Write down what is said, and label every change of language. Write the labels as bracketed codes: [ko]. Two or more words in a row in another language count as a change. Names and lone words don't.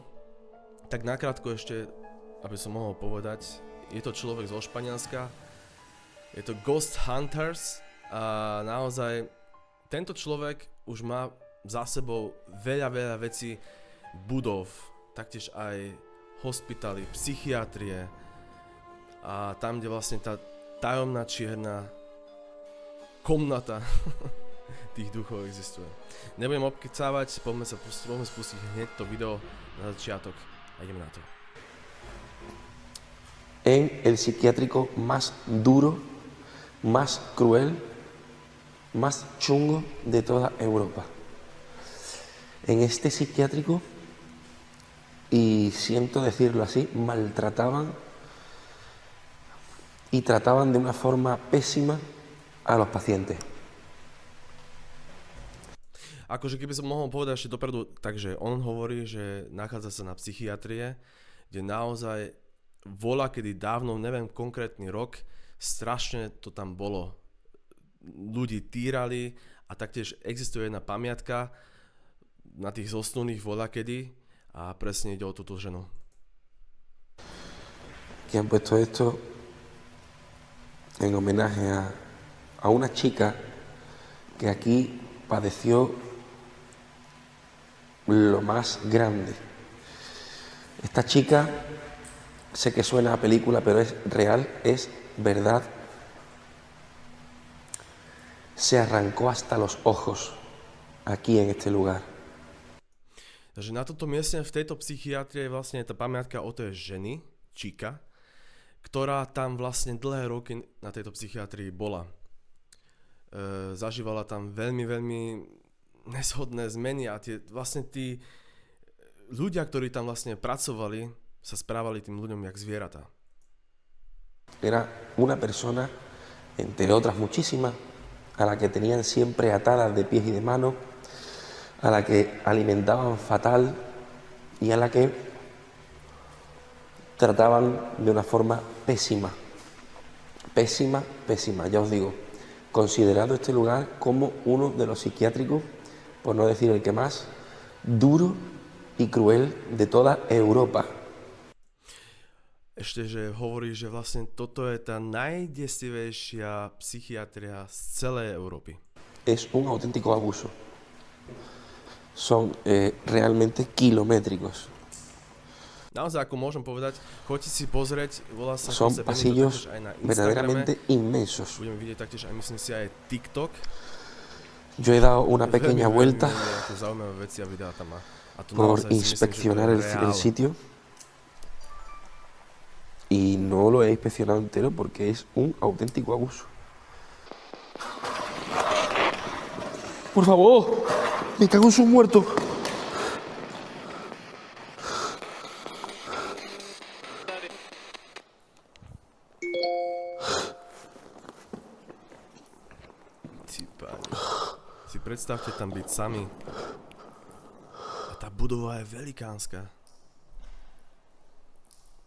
[sk] Tak nakrátko ešte, aby som mohol povedať, je to človek zo Španielska, je to [en] Ghost Hunters [sk] a naozaj tento človek už má za sebou veľa vecí, budov, taktiež aj hospitaly, psychiatrie a tam, kde vlastne tá tajomná čierna komnata tých duchov existuje. Nebudem obkecávať, poďme spustiť hneď to video na začiatok. A ideme na to. [es] En el psiquiátrico más duro, más cruel, más chungo de toda Europa. En este psiquiátrico, y siento decirlo así, maltrataban y trataban de una forma pésima a los pacientes. [sk] Akože keby som mohol povedať ešte dopredu, takže on hovorí, že nachádza sa na psychiatrie, kde naozaj voľa, kedy dávno, neviem konkrétny rok, strašne to tam bolo. Ľudí týrali a taktiež existuje jedna pamiatka na tých zosnulých voľa kedy a presne ide o túto ženu. [es] Que han puesto esto en homenaje a una chica que aquí padeció lo más grande. Esta chica, sé que suena a película, pero es real, es verdad. Se arrancó hasta los ojos aquí en este lugar. [sk] Takže na toto mieste v tejto psychiatrii je vlastne tá pamiatka o tej ženy, Chica, ktorá tam vlastne dlhé roky na tejto psychiatrii bola. Zažívala tam veľmi neshodné zmeny a vlastne tí ľudia, ktorí tam vlastne pracovali, sa správali tým ľuďom jak zvieratá. [es] Era una persona, entre otras muchísimas, a la que tenían siempre atadas de pies y de manos, a la que alimentaban fatal y a la que trataban de una forma pésima. Pésima, ya os digo. Considerado este lugar como uno de los psiquiátricos, por no decir el que más, duro y cruel de toda Europa. [sk] Ešte, že hovorí, že vlastne toto je tá najdesivejšia psychiatria z celej Európy. [es] Es un auténtico abuso. Son realmente kilométricos. [sk] Naozaj, ako môžem povedať, choďte si pozrieť, volá sa [es] Son [sk] Jose Benito, [es] pasillos [sk] taktiež aj na Instagrame. [es] verdaderamente inmensos. [sk] Budeme vidieť taktiež aj, myslím si, aj TikTok. [es] Yo he dado una pequeña vuelta [sk] zaujímavé veci a videá tam má. A tu [es] por [sk] naozaj si [es] inspeccionar [sk] myslím, že to je [es] el [sk] reál. [es] sitio y no lo he inspeccionado entero porque es un auténtico abuso. Por favor, me cago en sus muertos. [sk] Si predstavte tam byť sami. A tá budova je velikánska.